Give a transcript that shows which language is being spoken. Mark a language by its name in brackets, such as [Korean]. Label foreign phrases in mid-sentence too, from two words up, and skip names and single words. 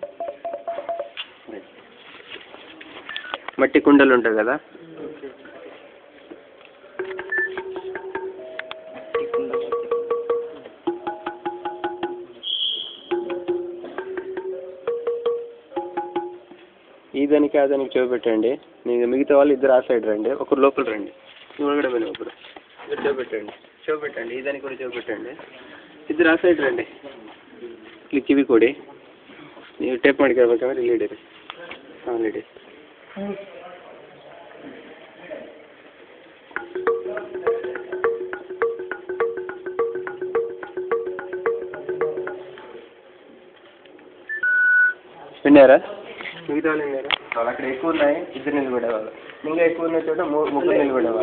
[Telugu] మట్టి కుండలు ఉంటాయి కదా, ఈ దానికి ఆ దానికి చూపెట్టండి. మిగతా వాళ్ళు ఇద్దరు ఆ సైడ్ రండి, ఒకరు లోపల రండి, కూడా పోయినా ఒకరు ఇద్దరు చూపెట్టండి, ఈ దానికి కూడా చూపెట్టండి, ఇద్దరు ఆ సైడ్ రండి. [Kannada] ಕಿವಿ ಕೊಡಿ, ನೀವು ಟೇಪ್ ಮಾಡ್ಕೊಳ್ಬೇಕಂದ್ರೆ ಇಲ್ಲಿ ಇಡೀರಿ. ಹಾಂ ಇಡಿ. [Telugu] విన్నారా? మిగతా వాళ్ళు విన్నారా? అక్కడ ఎక్కువ ఉన్నాయి, ఇద్దరు నిలబడేవాళ్ళు. ఇంకా ఎక్కువ ఉన్న చోట ముగ్గురు నిలబడేవాళ్ళు.